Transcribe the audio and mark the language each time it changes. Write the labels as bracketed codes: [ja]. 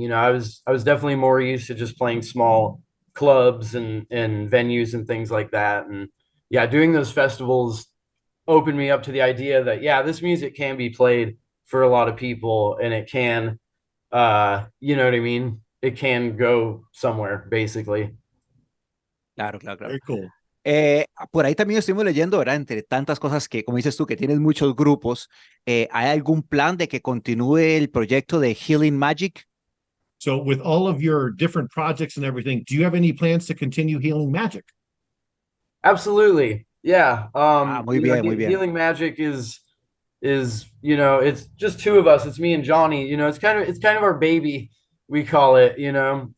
[en] You know, I was definitely more used to just playing small clubs and venues and things like that. And yeah, doing those festivals opened me up to the idea that yeah, this music can be played for a lot of people, and it can, you know what I mean? It can go somewhere, basically. [es] Claro, claro, claro. [en] Very cool. [es] Por ahí también estuvimos leyendo, ¿verdad? Entre tantas cosas que, como dices tú, que tienes muchos grupos, ¿hay algún plan de que continúe el proyecto de Healing Magic? [en] So with all of your different projects and everything, do you have any plans to continue healing magic? Absolutely. Yeah. [es] Muy [en] You know, [es] bien, muy bien. [en] Healing Magic is, you know, it's just two of us. It's me and Johnny. You know, it's kind of our baby, we call it, you know.